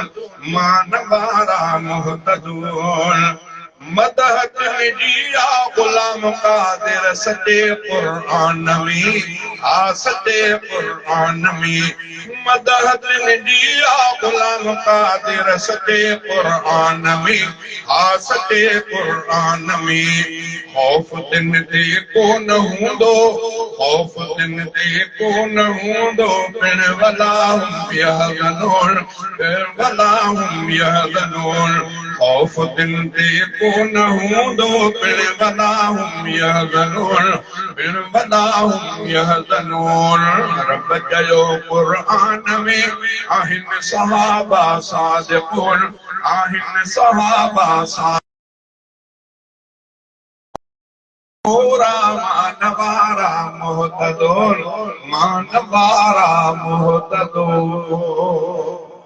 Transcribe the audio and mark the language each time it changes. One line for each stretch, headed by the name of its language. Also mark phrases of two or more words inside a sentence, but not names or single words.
Sindhi: मान वारा मुहतदून मदह तुंहिंजी आ ग़ुलाम क़ादिर सचे क़ुरान में आ सचे क़ुरान में मदह तुंहिंजी आ ग़ुलाम क़ादिर सचे क़ुरान में आ सचे क़ुरान में ख़ौफ़ तिन ते कोन हूंदो ख़ौफ़ तिन ते कोन हूंदो पिण
Arabic: ولا هم يحزنون
Sindhi: पिण
Arabic: ولا هم يحزنون
Sindhi: ख़ौफ़ तिन ते कोन हूंदो पिण
Arabic: ولا هم يحزنون
Sindhi: पिण
Arabic: ولا هم يحزنون
Sindhi: रब चयो क़ुरान में आहिनि सहाबा सादिक़ून आहिनि सहाबा पूरा मानवारा मुहतदून मानवारा मुहतदून